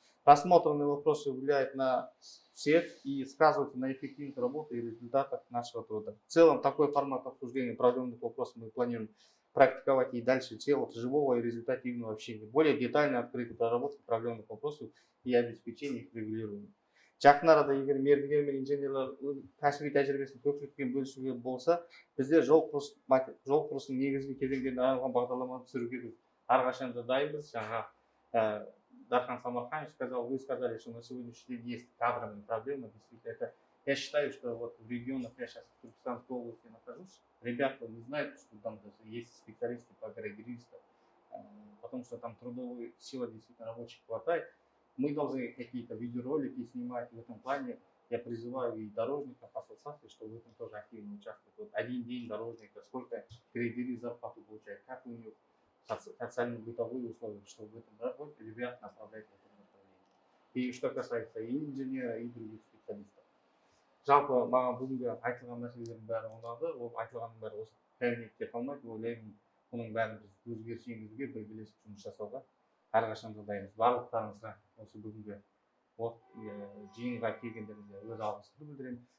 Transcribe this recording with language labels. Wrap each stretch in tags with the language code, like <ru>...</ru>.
<ru>Рассмотренные вопросы влияют на всех и сказываются на эффективности работы и результатах нашего труда. В целом, такой формат обсуждения проблемных вопросов мы планируем практиковать и дальше в целях живого и результативного общения, более детально открытой проработки проблемных вопросов и обеспечения их регулирования.</ru> <kk>Жақын арада егер мердігер мен инженерлер кәсіби тәжірибесін көпшілікпен бөлісуге болса, біздер жол құрылысының негізгі кезеңдеріне арналған бағдарламаны түсіруге әрқашан да дайынбыз. Жаңа</kk> <ru>Дархан Самарханович сказал, вы сказали, что на сегодняшний день есть кадровые проблемы. Действительно, я считаю, что вот в регионах, я сейчас в Туркестанской области нахожусь, ребята не знают, что там есть специалисты по карьеристам, потому что там трудовой силы действительно рабочих хватает. Мы должны какие-то видеоролики снимать в этом плане. Я призываю и дорожников, ассоциации, чтобы в этом тоже активно участвовать. Вот один день дорожника, сколько карьерист зарплату получает, как у них социально-бытовые условия, чтобы в этом работе ребят направлять в этом направлении. И что касается и инженера, и других специалистов.</ru> <kk>Жалпы маған бүгінгі айтылған мәселелердің бәрі ұнады. Ол айтылғанның бәрі осы кабинетте қалмайды. Ойлаймын, оның бәрін біз өзгеріс енгізуге бір бірлесіп жұмыс жасауға әрқашан да дайынбыз. Барлықтарыңызға осы бүгінгі жиынға келгендеріңізге өз алғысымды білдіремін.</kk>